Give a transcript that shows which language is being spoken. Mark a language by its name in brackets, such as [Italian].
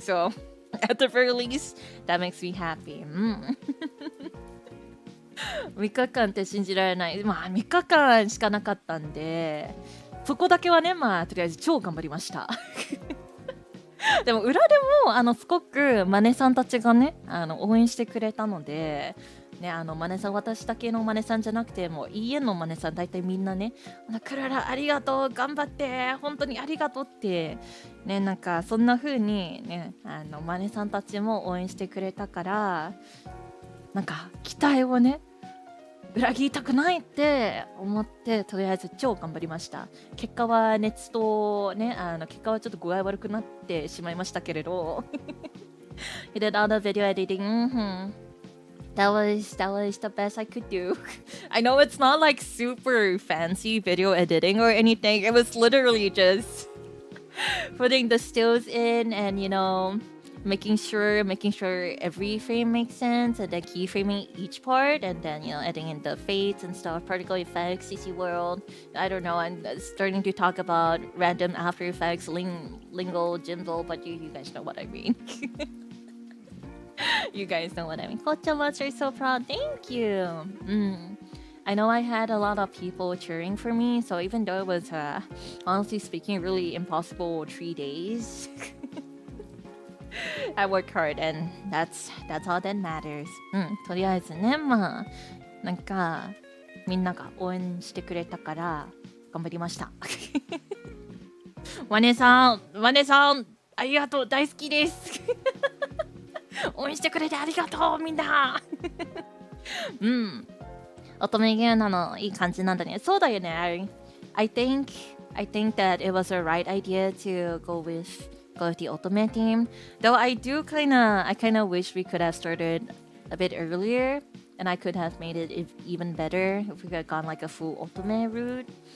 [English] So at the very least, that makes me happy. [Japanese] 3日間って信じられない。3日間しかなかったんで、そこだけはね、とりあえず超頑張りました。でも裏でもすごくマネさんたちがね応援してくれたので、ね、マネさん、私だけのマネさんじゃなくてもういいえのマネさん、大体みんなね、クララありがとう、頑張って、本当にありがとうってね、なんかそんな風にねマネさんたちも応援してくれたから、なんか期待をね裏切りたくないって思ってとりあえず超頑張りました。結果は熱とね結果はちょっと具合悪くなってしまいましたけれど [English] You did all the video editing. That was the best I could do. I know it's not like super fancy video editing or anything. It was literally just putting the stills in and making sure every frame makes sense, and then keyframing each part, and then adding in the fades and stuff, particle effects, CC world. I don't know. I'm starting to talk about random After Effects, lingo, jimble, but you guys know what I mean. You guys know what I mean. Cochama, you're so proud. Thank you. I know I had a lot of people cheering for me, so even though it was, honestly speaking, really impossible 3 days. I work hard, and that's all that matters. [Japanese] とりあえずね、なんかみんなが応援してくれたから頑張りました。マネさん、ありがとう、大好きです。応援してくれてありがとう、みんな。乙女ゲーなのいい感じなんだね。そうだよね。 [English] I think that it was a right idea to go with the Otome team. Though I kind of wish we could have started a bit earlier. and I could have made it even better if we had gone like a full ultimate route.